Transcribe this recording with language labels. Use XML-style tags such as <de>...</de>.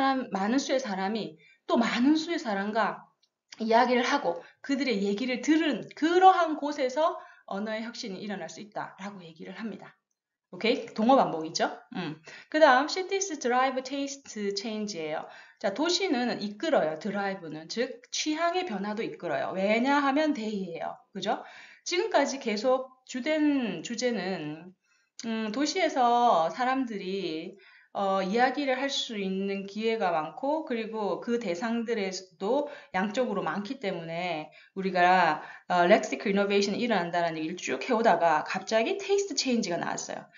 <ko>많은 수의 사람이 또 많은 수의 사람과 이야기를 하고 그들의 얘기를 들은 그러한 곳에서 언어의 혁신이 일어날 수 있다라고 얘기를 합니다. 오케이? 동어 반복이죠. 그 다음</ko> <en>cities drive taste change예요.</en> <ko>자, 도시는 이끌어요. 드라이브는. 즉 취향의 변화도 이끌어요. 왜냐하면 데이예요. 그죠? 지금까지 계속 주된 주제는 도시에서 사람들이 이야기를 할 수 있는 기회가 많고 그리고 그 대상들에서도 양쪽으로 많기 때문에 우리가 렉시컬 이노베이션이 일어난다는 얘기를 쭉 해오다가 갑자기 테이스트 체인지가 나왔어요.</ko>